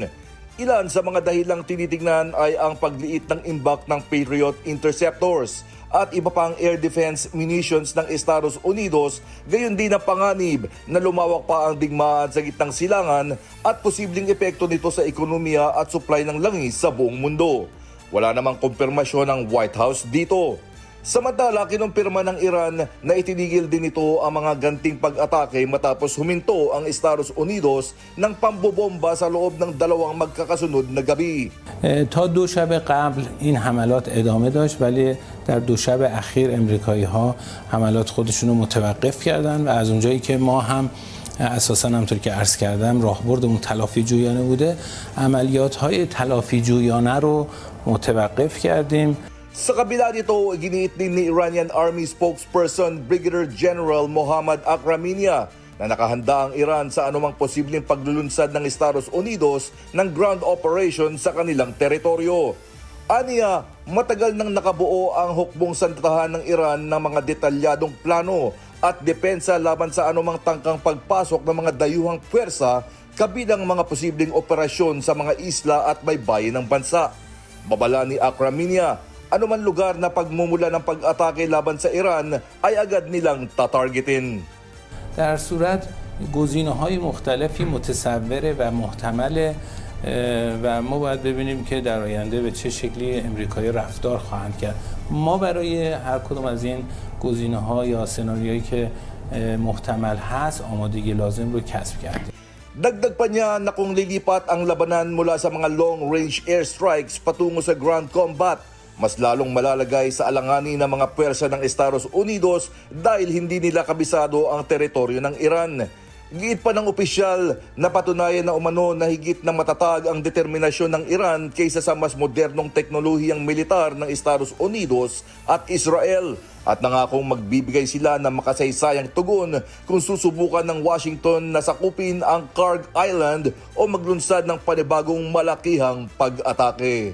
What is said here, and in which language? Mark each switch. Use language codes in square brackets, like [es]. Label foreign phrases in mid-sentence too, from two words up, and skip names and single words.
[tl] Ilan sa mga dahilang tinitignan ay ang pagliit ng imbak ng Patriot Interceptors at iba pang [en] air defense munitions [tl] ng Estados Unidos, gayon din ang panganib na lumawak pa ang digmaan sa gitnang silangan at posibleng epekto nito sa ekonomiya at supply ng langis sa buong mundo. Wala namang kumpirmasyon ng White House dito. Samantala, kinumpirma ng Iran na itinigil din ito ang mga ganting pag-atake matapos huminto ang Estados Unidos ng pambobomba sa loob ng 2 magkakasunod na gabi. [fa] تا 2 شب قبل این حملات ادامه داشت ولی در 2 شب اخیر امریکایی‌ها حملات خودشون رو متوقف کردن و از اونجایی که ما هم اساساً همونطور که عرض کردم راهبردمون تلافی جویانه بوده عملیات‌های تلافی جویانه رو متوقف کردیم. [tl] Sa kabila nito, giniit din ni [en] Iranian Army spokesperson [tl] Brigadier General Mohammad Akraminia na nakahanda ang Iran sa anumang posibleng paglulunsad ng Estados Unidos ng [en] ground operation [tl] sa kanilang teritoryo. Aniya, matagal nang nakabuo ang hukbong santahan ng Iran ng mga detalyadong plano at depensa laban sa anumang tangkang pagpasok ng mga dayuhang puwersa kabilang mga posibleng operasyon sa mga isla at baybayin ng bansa. Babala ni Akraminia, anuman lugar na pagmumula ng pag-atake laban sa Iran ay agad nilang tatargetin. [fa] در صورت گزینه‌های مختلفی متصوره و محتمله و ما باید ببینیم که در آینده به چه شکلی امریکایی رفتار خواهند کرد. ما برای هر کدوم از این گزینه‌ها یا سناریویی که محتمل هست آمادگی لازم رو کسب کردیم. [tl] Dagdag pa niya na kung lilipat ang labanan mula sa mga [en] long-range airstrikes [tl] patungo sa [en] ground combat, [tl] mas lalong malalagay sa alanganin ng mga puwersa ng Estados Unidos dahil hindi nila kabisado ang teritoryo ng Iran. Giit pa ng opisyal na patunayan na umano na higit na matatag ang determinasyon ng Iran kaysa sa mas modernong teknolohiyang militar ng Estados Unidos at Israel at nangakong magbibigay sila ng makasaysayang tugon kung susubukan ng Washington na sakupin ang Kharg Island o maglunsad ng panibagong malakihang pag-atake.